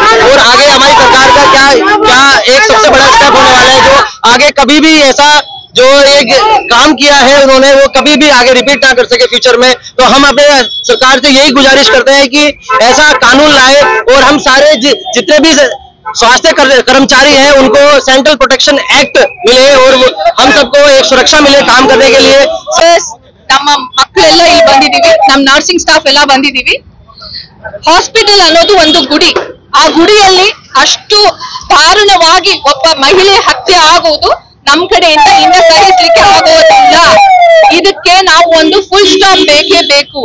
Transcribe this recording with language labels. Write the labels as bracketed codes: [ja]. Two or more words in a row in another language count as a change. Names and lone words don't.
[hi] और आगे हमारी सरकार का क्या एक सबसे बड़ा स्टेप होने वाला है, जो आगे कभी भी ऐसा जो एक काम किया है उन्होंने, वो कभी भी आगे रिपीट ना कर सके फ्यूचर में। तो हम अपने सरकार से यही गुजारिश करते हैं कि ऐसा कानून लाए और हम सारे जितने भी स्वास्थ्य कर्मचारी हैं उनको सेंट्रल प्रोटेक्शन एक्ट मिले और हम सबको एक सुरक्षा मिले काम करने के लिए। [kn] ನಮ್ಮ ಮಕ್ಕಳೆಲ್ಲ ಇಲ್ಲಿ ಬಂದಿದ್ದೀವಿ, ನಮ್ಮ [en] nursing staff [kn] ಎಲ್ಲ ಬಂದಿದ್ದೀವಿ. ಹಾಸ್ಪಿಟಲ್ ಅನ್ನೋದು ಒಂದು ಗುಡಿ, ಆ ಗುಡಿಯಲ್ಲಿ ಅಷ್ಟು ದಾರುಣವಾಗಿ ಒಬ್ಬ ಮಹಿಳೆ ಹತ್ಯೆ ಆಗುವುದು ನಮ್ ಕಡೆಯಿಂದ ಇನ್ನು ಸಹಿಸ್ಲಿಕ್ಕೆ ಆಗೋದಿಲ್ಲ. ಇದಕ್ಕೆ ನಾವು ಒಂದು [en] full stop [kn] ಬೇಕೇ ಬೇಕು.